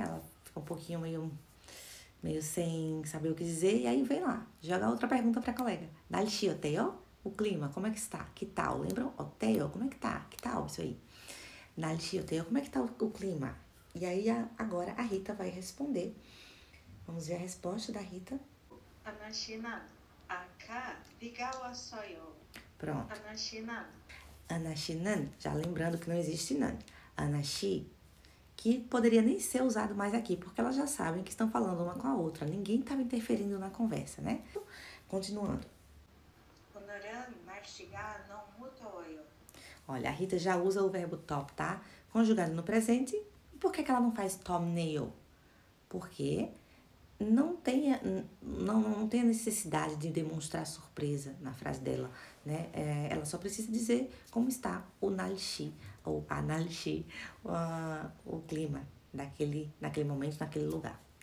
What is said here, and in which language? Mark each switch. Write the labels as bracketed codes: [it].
[pt] Ela fica um pouquinho meio sem saber o que dizer. E aí vem lá, joga outra pergunta pra colega. [ko] 날씨 어때요? [pt] O clima, como é que está? Que tal? Lembram? 어때요? Como é que tá? Que tal isso aí? 날씨 어때요? Como é que tá o clima? E aí, agora a Rita vai responder. Vamos ver a resposta da Rita. [ko] 아나씨는 아까 비가 왔어요. [pt] Pronto. [ko] 아나씨는 [pt] 아나씨는, já lembrando que não existe nan. 아나씨, que poderia nem ser usado mais aqui, porque elas já sabem que estão falando uma com a outra. Ninguém estava interferindo na conversa, né? Continuando. [ko] 오늘은 날씨가 너무 더워요. [pt] Olha, a Rita já usa o verbo top, tá? Conjugado no presente. E por que ela não faz 덥네요? Porque não tem a necessidade de demonstrar surpresa na frase dela, né? Ela só precisa dizer como está o 날씨, ou a 날씨, o clima naquele momento, naquele lugar.